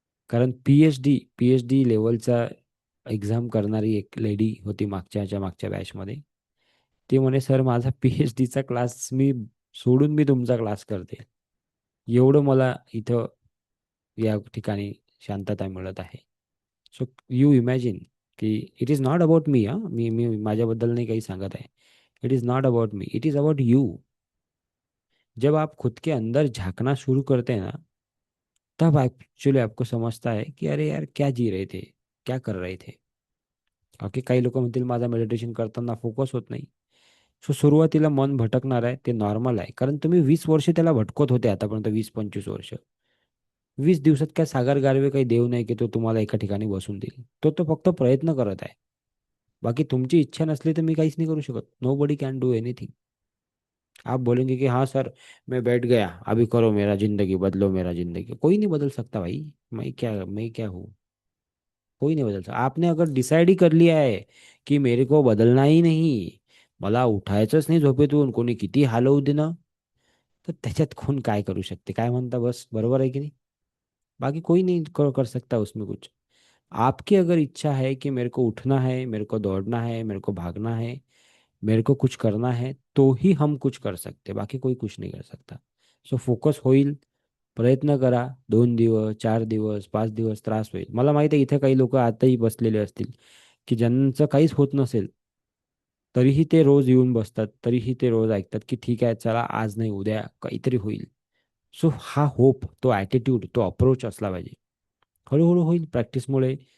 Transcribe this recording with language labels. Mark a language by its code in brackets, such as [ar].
[mr] कारण P H D लेवलचा exam करणारी एक लेडी होती मागच्या बॅचमध्ये. ती म्हणे सर माझा पी-एच-डीचा क्लास मी सोडून मी तुमचा क्लास करते. एवढं मला इथं या ठिकाणी शांतता मिळत आहे. [en] So you imagine की it is not about me. [mr] हां, मी मी माझ्याबद्दल नाही काही सांगत आहे. [en] It is not about me, it is about you. [hi] जब आप खुद के अंदर झांकना शुरू करते हैं ना, तब एक्चुअली आपको समझता है की अरे यार क्या जी रहे थे, क्या कर रहे थे. ओके. [mr] काही लोक म्हणतील माझा मेडिटेशन करताना फोकस होत नाही. सो सुरुवातीला मन भटकणार आहे, ते नॉर्मल आहे. कारण तुम्ही 20 वर्ष त्याला भटकत होते आतापर्यंत, 20-25 वर्ष. 20 दिवसात काय सागर गारवे काही देव नाही की तो तुम्हाला एका ठिकाणी बसून देईल. तो तो फक्त प्रयत्न करत आहे. बाकी तुमची इच्छा नसली तर मी काहीच नाही करू शकत. [en] Nobody can do anything. [hi] आप बोलेंगे कि हाँ सर, मैं बैठ गया, अभी करो मेरा जिंदगी बदलो, मेरा जिंदगी, कोई नहीं बदल सकता भाई. मैं क्या हूँ? कोई नहीं बदल सकता. आपने अगर डिसाइड ही कर लिया आहे की मेरे को बदलना ही नाही, [mr] मला उठायचंच नाही झोपेतून, कोणी किती हालवू दे ना, तर त्याच्यात कोण काय करू शकते? काय म्हणता? बस बरोबर आहे की नाही? [hi] बाकी कोई नहीं कर सकता उसमें कुछ. आपकी अगर इच्छा है कि मेरे को उठना है, मेरे को दौड़ना है, मेरे को भागना है, मेरे को कुछ करना है, तो ही हम कुछ कर सकते, बाकी कोई कुछ नहीं कर सकता. [mr] सो फोकस होईल. प्रयत्न करा. 2 दिवस, 4 दिवस, 5 दिवस त्रास होईल. मला माहिती आहे इथे काही लोक आताही बसलेले असतील की ज्यांचं काहीच होत नसेल, तरीही ते रोज येऊन बसतात, तरीही ते रोज ऐकतात की ठीक आहे चला, आज नाही उद्या काहीतरी होईल. सो हा होप, तो ॲटिट्यूड, तो अप्रोच असला पाहिजे. हळूहळू होईल प्रॅक्टिसमुळे.